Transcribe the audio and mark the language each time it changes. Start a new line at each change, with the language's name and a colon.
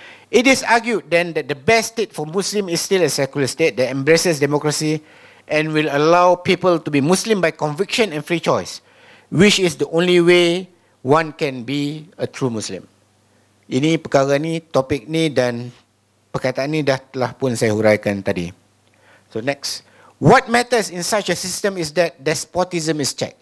English: It is argued then that the best state for Muslim is still a secular state that embraces democracy and will allow people to be Muslim by conviction and free choice, which is the only way one can be a true Muslim.
Malay: Ini perkara ni, topik ni dan perkataan ini dah telah pun saya huraikan tadi.
English: So next, what matters in such a system is that despotism is checked.